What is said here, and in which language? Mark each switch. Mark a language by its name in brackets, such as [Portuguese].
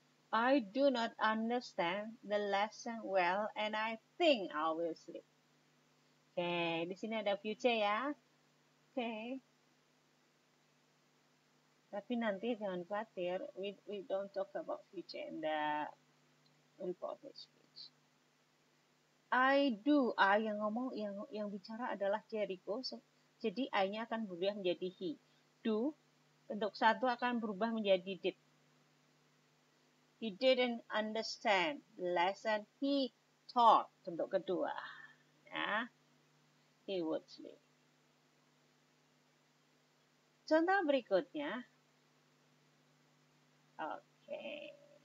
[English] I do not understand the lesson well and I think I will sleep. [Indonesian] Oke, di sini ada future ya. Oke. Tapi nanti jangan khawatir, [English] we don't talk about future in the reported speech. [Indonesian] I yang ngomong yang bicara adalah Jericho. Jadi I-nya akan berubah menjadi he. Do bentuk satu akan berubah menjadi did. [English] He didn't understand the lesson he taught. [Indonesian] Bentuk kedua. Ya, [English] he would sleep. [Indonesian] Contoh berikutnya. Okay.